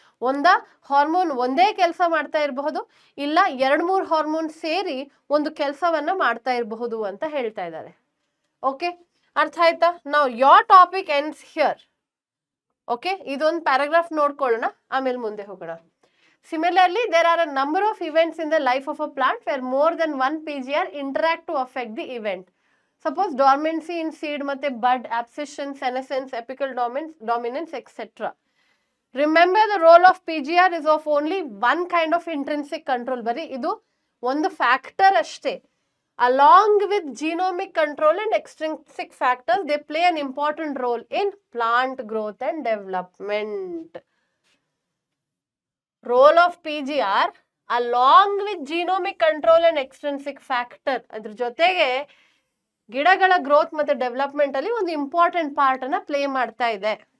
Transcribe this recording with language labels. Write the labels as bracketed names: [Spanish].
[Kannada] ಒಂದ ಹಾರ್ಮೋನ್ ಒಂದೇ ಕೆಲಸ ಮಾಡ್ತಾ ಇರಬಹುದು, ಇಲ್ಲ 2-3 ಹಾರ್ಮೋನ್ ಸೇರಿ ಒಂದು ಕೆಲಸವನ್ನ ಮಾಡ್ತಾ ಇರಬಹುದು ಅಂತ ಹೇಳ್ತಾ ಇದ್ದಾರೆ. ಓಕೆ, ಅರ್ಥ ಆಯ್ತಾ? ನಾವು [English] Your topic ends here. [Kannada] Okay, ಇದೊಂದು ಪ್ಯಾರಾಗ್ರಾಫ್ ನೋಡ್ಕೊಳ್ಳೋಣ, ಆಮೇಲೆ ಮುಂದೆ ಹೋಗೋಣ. [English] Similarly, there are a number of events in the life of a plant where more than one PGR interact to affect the event. Suppose dormancy in seed, ಮತ್ತೆ bud, abscission, senescence, apical dominance, etc. Remember, the role of PGR is of only one kind of intrinsic control. [Kannada] ಬರೀ ಇದು ಒಂದು factor ಅಷ್ಟೇ. [English] Along with genomic control and extrinsic factors, they play an important role in plant growth and development. Role of PGR along with genomic control and extrinsic factor, [Kannada] ಅದ್ರ ಜೊತೆಗೆ ಗಿಡಗಳ growth ಮತ್ತು development ಅಲ್ಲಿ ಒಂದು ಇಂಪಾರ್ಟೆಂಟ್ ಪಾರ್ಟ್ ಅನ್ನ play ಮಾಡ್ತಾ ಇದೆ.